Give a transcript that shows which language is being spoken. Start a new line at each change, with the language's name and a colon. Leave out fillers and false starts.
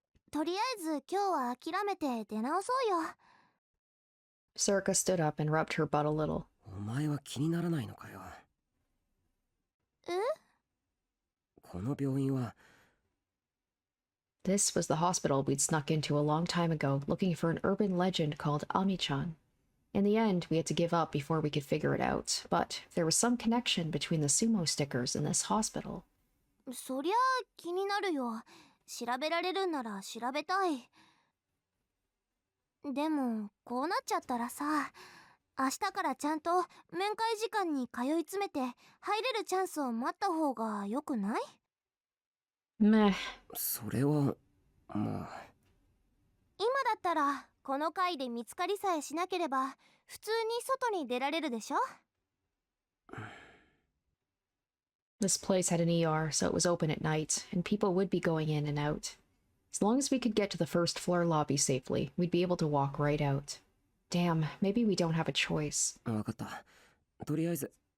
Japanese: とりあえず今日は諦めて出直そうよ。
English: Serica stood up and rubbed her butt a little.
Japanese: お前は気にならないのかよ。え？この病院は。
English: This was the hospital we'd snuck into a long time ago, looking for an urban legend called Ami-chan. In the end, we had to give up before we could figure it out, but there was some connection between the sumo stickers and this hospital.
Japanese: そりゃ気になるよ。調べられるんなら調べたい。でもこうなっちゃったらさ、明日からちゃんと面会時間に通い詰めて入れるチャンスを待った方がよくない？
English: Meh.
Japanese: それはまあ。今だったらこの回で見つかりさえしなければ普通に外に出られるでしょ？
English: This place had an ER, so it was open at night, and people would be going in and out. As long as we could get to the first floor lobby safely, we'd be able to walk right out. Damn, maybe we don't have a choice.
Japanese: わかった。とりあえず。